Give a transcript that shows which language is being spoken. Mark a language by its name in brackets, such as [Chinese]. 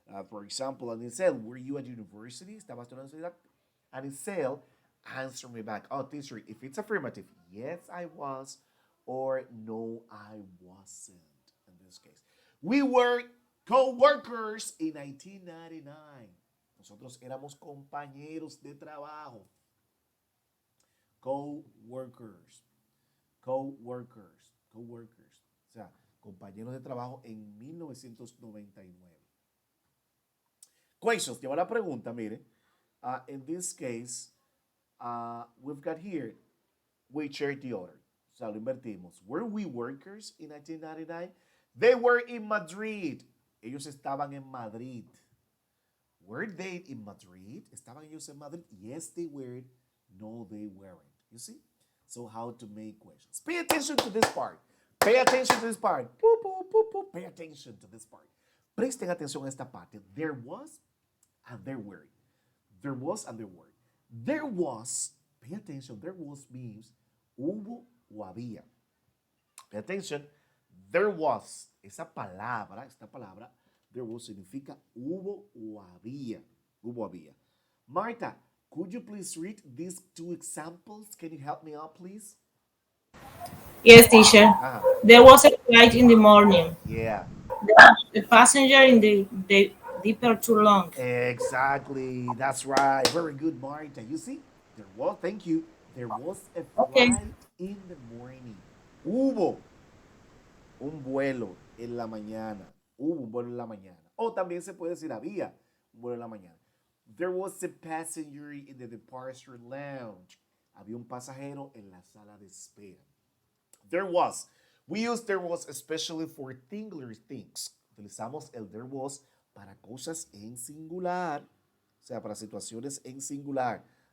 [English] For example, Anisel, were you at university? [Spanish] ¿Estabas tú en la universidad? [English] Anisel, answer me back. Oh, teacher, if it's affirmative, yes, I was, or no, I wasn't, in this case. We were co-workers in 1999. [Spanish] Nosotros éramos compañeros de trabajo. Co-workers. Co-workers. Co-workers. O sea, compañeros de trabajo en 1999. Questions. Lleva la pregunta, mire. [English] In this case, we've got here, which are the order. [Spanish] O sea, lo invertimos. [English] Were we workers in 1999? They were in Madrid. [Spanish] Ellos estaban en Madrid. [English] Were they in Madrid? [Spanish] ¿Estaban ellos en Madrid? [English] Yes, they were. No, they weren't. You see? So how to make questions. Pay attention to this part. Pay attention to this part. Boop, boop, boop, boop. Pay attention to this part. [Spanish] Presten atención a esta parte. [English] There was and there were. There was and there were. There was, pay attention, there was means [Spanish] hubo o había. [English] Pay attention, there was, [Spanish] esta palabra, there was significa hubo o había. Hubo o había. [English] Marta, could you please read these two examples? Can you help me out, please? Yes, teacher. Uh-huh. There was a flight in the morning. Yeah. The passenger in the deeper too long. Exactly. That's right. Very good, Marta. You see, there was, thank you. There was a Okay. flight in the morning. [Spanish] Hubo un vuelo en la mañana. Hubo un vuelo en la mañana. O también se puede decir había un vuelo en la mañana. [English] There was a passenger in the departure lounge. [Spanish] Había un pasajero en la sala de espera. [English] There was. We use there was especially for singular things. [Spanish] Utilizamos el there was para cosas en singular. O sea, para situaciones en singular.